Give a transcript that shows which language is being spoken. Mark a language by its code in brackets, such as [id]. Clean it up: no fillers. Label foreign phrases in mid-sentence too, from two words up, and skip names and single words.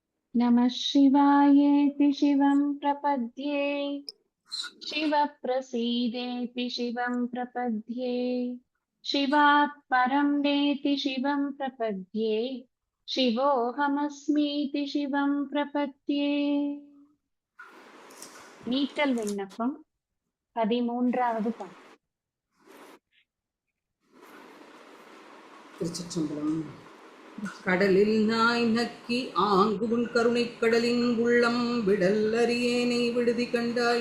[sa] नमः शिवायेति शिवं प्रपद्ये शिवप्रसीदेति शिवं प्रपद्ये शिवात् परं नेति शिवं प्रपद्ये शिवोऽहमस्मीति शिवं प्रपद्ये [ta] நீட்டல் விண்ணப்பம் 13வது பாடல். திருச்சிற்றம்பலம். கடலில் நாய் நக்கி ஆங்குன் கருணைக் கடலின் உள்ளம் விடல் அறியேனை விடுதி கண்டாய்.